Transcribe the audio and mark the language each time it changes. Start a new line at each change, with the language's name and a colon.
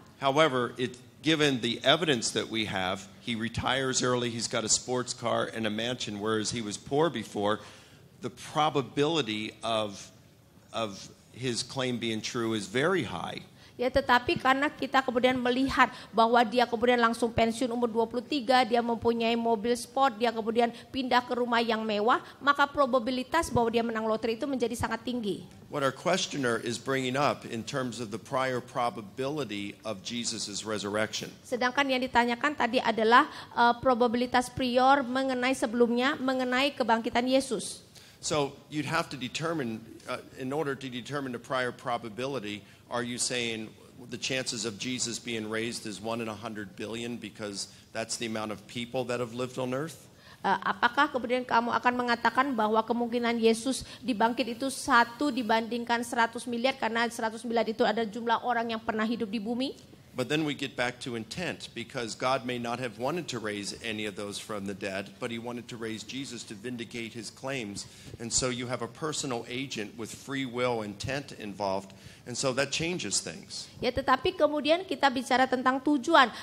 English: However, given the evidence that we have, he retires early, he's got a sports car and a mansion, whereas he was poor before, the probability of his claim being true is very high.
Indonesian: Ya, tetapi karena kita kemudian melihat bahwa dia kemudian langsung pensiun umur 23, dia mempunyai mobil sport, dia kemudian pindah ke rumah yang mewah, maka probabilitas bahwa dia menang lotre itu menjadi sangat tinggi.
English: What our questioner is bringing up in terms of the prior probability of Jesus' resurrection.
Indonesian: Sedangkan yang ditanyakan tadi adalah probabilitas prior mengenai sebelumnya, mengenai kebangkitan Yesus.
English: So you'd have to determine, in order to determine the prior probability, are you saying the chances of Jesus being raised is 1 in 100 billion because that's the amount of people that have lived on earth?
Indonesian: Apakah kemudian kamu akan mengatakan bahwa kemungkinan Yesus dibangkit itu 1 dibandingkan 100 miliar karena 100 miliar itu ada jumlah orang yang pernah hidup di bumi?
English: But then we get back to intent, because God may not have wanted to raise any of those from the dead, but he wanted to raise Jesus to vindicate his claims. And so you have a personal agent with free will intent involved, and so that changes things.
Indonesian: Ya, tetapi kemudian kita bicara tentang tujuan.